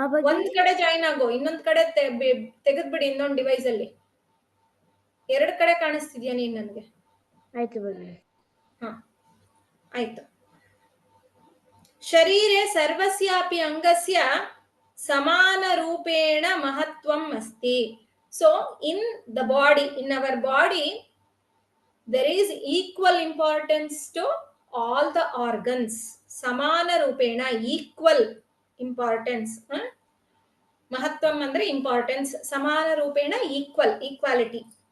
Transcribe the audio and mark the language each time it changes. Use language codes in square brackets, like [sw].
[kn] ಒಂದ್ ಕಡೆ ಜಾಯಿನ್ ಆಗೋ, ಇನ್ನೊಂದ್ ಕಡೆ ತೆಗೆದ್ಬಿಡಿ ಇನ್ನೊಂದು ಡಿವೈಸ್ ಅಲ್ಲಿ. ಎರಡ್ ಕಡೆ ಕಾಣಿಸ್ತಿದ್ಯಾ ನೀನ್ ನನ್ಗೆ? ಆಯ್ತು ಭಗಿನಿ. ಆಯ್ತು. [sa] ಶರೀರೆ ಸರ್ವಸ್ಯಾಪಿ ಅಂಗಸ್ಯ ಸಮಾನ ರೂಪೇಣ ಮಹತ್ವಂ ಅಸ್ತಿ. [en] So in the body, in our body, there is equal importance to all the organs. [sa] ಸಮಾನ ರೂಪೇಣ, [en] Equal importance. ಮಹತ್ವಂ ಅಂದ್ರೆ importance, [sa] ಸಮಾನ ರೂಪೇಣ [en] Equal, equality.